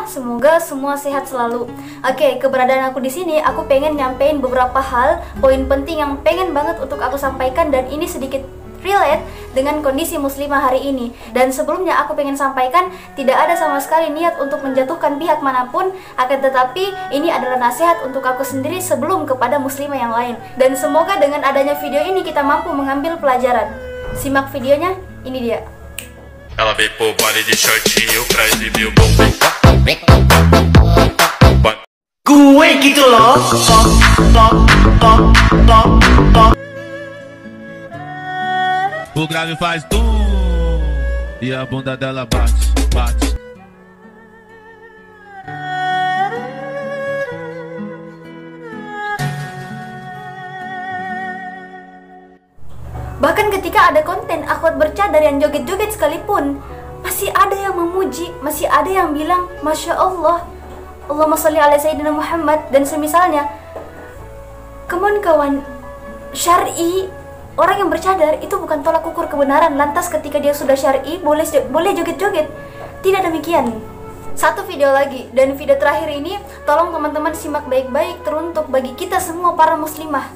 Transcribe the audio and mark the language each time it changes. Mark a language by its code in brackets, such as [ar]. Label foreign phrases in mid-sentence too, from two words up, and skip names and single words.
[id] Semoga semua sehat selalu. Oke, keberadaan aku di sini, aku pengen nyampein beberapa hal, poin penting yang pengen banget untuk aku sampaikan, dan ini sedikit relate dengan kondisi muslimah hari ini. Dan sebelumnya aku pengen sampaikan, tidak ada sama sekali niat untuk menjatuhkan pihak manapun, akan tetapi ini adalah nasihat untuk aku sendiri sebelum kepada muslimah yang lain. Dan semoga dengan adanya video ini kita mampu mengambil pelajaran. Simak videonya, ini dia. [pt] Ela veio pro baile de shortinho pra exibir o bom. [id] Gue gitu loh. [pt] O grave faz e a bunda dela bate, bate. [id] Bahkan ketika ada konten akhwat bercadar yang joget-joget sekalipun, masih ada yang memuji, masih ada yang bilang [ar] ما شاء الله, اللهم صل على سيدنا محمد, [id] dan semisalnya. [en] Come on [id] kawan, syar'i, orang yang bercadar itu bukan tolak ukur kebenaran. Lantas ketika dia sudah syar'i, boleh joget-joget. Tidak demikian. Satu video lagi, dan video terakhir ini tolong teman-teman simak baik-baik, teruntuk bagi kita semua para muslimah.